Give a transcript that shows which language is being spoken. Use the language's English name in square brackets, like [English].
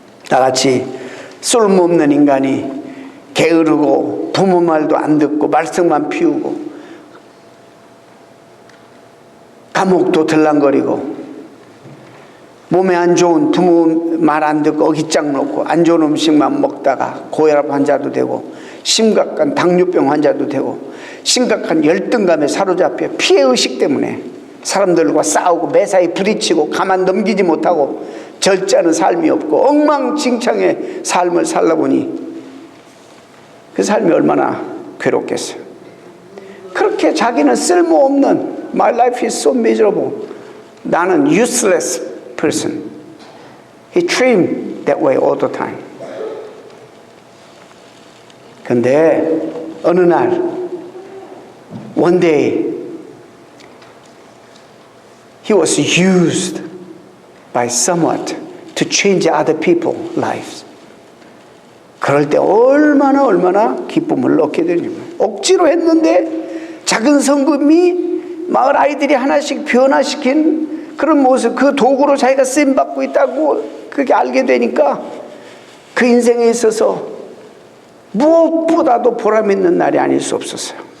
[Korean] 나같이 쓸모없는 인간이 게으르고 부모 말도 안 듣고 말썽만 피우고 감옥도 들랑거리고 몸에 안 좋은 부모 말 안 듣고 어깃장 놓고 안 좋은 음식만 먹다가 고혈압 환자도 되고 심각한 당뇨병 환자도 되고 심각한 열등감에 사로잡혀 피해의식 때문에 사람들과 싸우고 매사에 부딪히고 가만 넘기지 못하고 절제하는 삶이 없고 엉망진창의 삶을 살다 보니 그 삶이 얼마나 괴롭겠어요. 그렇게 자기는 쓸모없는 [English] My life is so miserable. [Korean] 나는 [English] useless person. He treated that way all the time. [Korean] 근데 어느 날 [English] one day he was used by somewhat to change other people's lives. [Korean] 그럴 때 얼마나 기쁨을 얻게 되냐면, 억지로 했는데 작은 성금이 마을 아이들이 하나씩 변화시킨 그런 모습, 그 도구로 자기가 쓰임받고 있다고 그렇게 알게 되니까 그 인생에 있어서 무엇보다도 보람 있는 날이 아닐 수 없었어요.